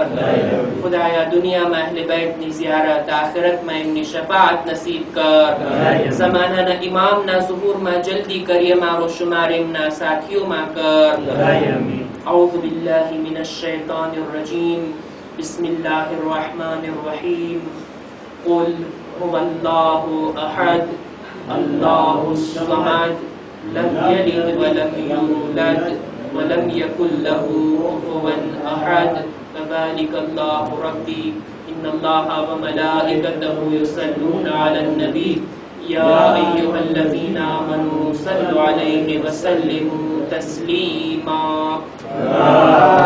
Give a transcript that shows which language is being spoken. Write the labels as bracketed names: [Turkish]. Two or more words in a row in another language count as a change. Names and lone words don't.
[Gujarati] ખુદાયા દુનિયામાં અહેલે બેતની ઝિયારત, આખિરતમાં એમની શફાઅત નસીબ કર. ઝમાનાના ઇમામના ઝુહૂરમાં જલ્દી કરી અમારો શુમાર એમના સાથીઓમાં કર. [Arabic] أعوذ بالله من الشيطان الرجيم. بسم اللہ الرحمن الرحیم قل هو اللہ احد اللہ الصمد لم یلد ولم یولد ولم یکن له کفوا احد فذلک اللہ ربی ان اللہ وملائکته یصلون علی النبی یا ایھا الذین آمنوا صلوا علیہ وسلموا تسلیما.